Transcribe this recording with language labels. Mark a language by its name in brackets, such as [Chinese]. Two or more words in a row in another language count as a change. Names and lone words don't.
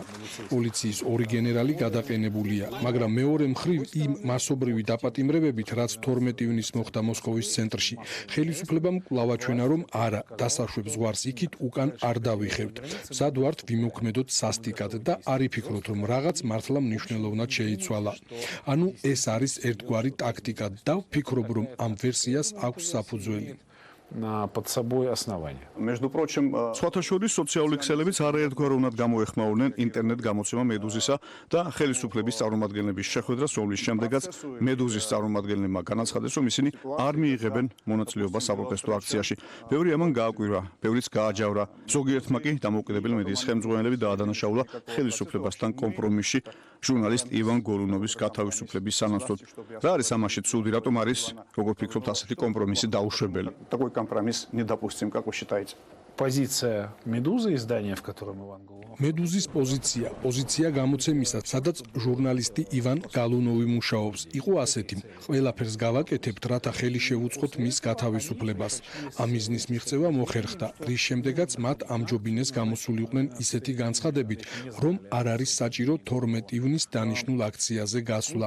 [Georgian] პოლიციის 2 გენერალი გადაყენებულია, მაგრამ მეორე მხრივ იმ მასობრივი დაპატიმრებებით, რაც 12 ივნის მოხდა მოსკოვის ცენტრში, ხელისუფლებამ კვლავ აჩვენა, რომ არა, დასაშვებს ზღვარს იქით უკან არ დავიხევთ. მზად ვართ ვიმოქმედოთ სასტიკად და არ იფიქროთ, რომ რაღაც მართლა მნიშვნელოვნად შეიცვალა. ანუ ეს არის ერთგვარი ტაქტიკა და ვფიქრობ, რომ ამ ვერსიას აქვს საფუძველი. [Russian] Под собой основания. Между прочим, [Georgian] სხვათა შორის სოციალური ქსელებიც არაერთგვაროვნად გამოეხმაურნენ ინტერნეტ გამოცემა მედუზისა და ხელისუფლების წარმომადგენლების შეხვედრას, რომლის შემდეგაც მედუზის წარმომადგენლებმა განაცხადეს, რომ ისინი არ მიიღებენ მონაწილეობას საპროტესტო აქციაში. ბევრი ამან გააკვირვა, ბევრიც გააჯავრა. ზოგიერთმა კი დამოუკიდებელი მედიის ხელმძღვანელები დაადანაშაულა ხელისუფლებასთან კომპრომისში ჟურნალისტ ივან გოლუნოვის გათავისუფლების სანაცვლოდ. რა არის ამაში ცუდი, რატომ არის, როგორ ფიქრობთ, ასეთი კომპრომისი დაუშვებელი? [Russian] такой компромисс недопустим, как вы считаете? Позиция «Медузы», издания, в котором Иван Голунов. [Georgian] მედუზის პოზიცია გამოცემისა, სადაც ჟურნალისტი ივან გალუნოვი მუშაობს, იყო ასეთი: ყველაფერს გავაკეთებთ, რათა ხელი შევუწყოთ მის გათავისუფლებას. ამ მიზნის მიღწევა მოხერხდა, რის შემდეგაც მათ ამჯობინეს გამოსულიყვნენ ისეთი განცხადებით, რომ არ არის საჭირო 12 ივნის დანიშნულ აქციაზე გასვლა.